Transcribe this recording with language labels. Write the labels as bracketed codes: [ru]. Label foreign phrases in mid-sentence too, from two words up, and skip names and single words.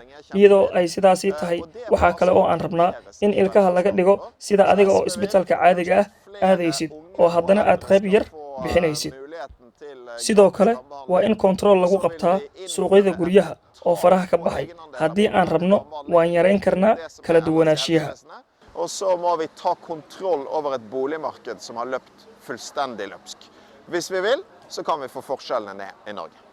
[so] Iyadoo ay sidaasi tahay waxa kale oo aan rabnaa in ilkaha laga dhigo sida adiga oo isbitaalka caadiga ah aadaysid oo haddana aad qayb yar bixinaysid. Sidoo kale waa in control lagu qabtaa suuqyada guryaha oo faraha ka baxay. Haddii aan rabno waan yareyn karnaa kala duwanaanshiyaha. [no] Og så må vi ta kontroll over et boligmarked som har løpt fullstendig løpsk. Hvis vi vil, så kan vi få forskjellene ned i Norge.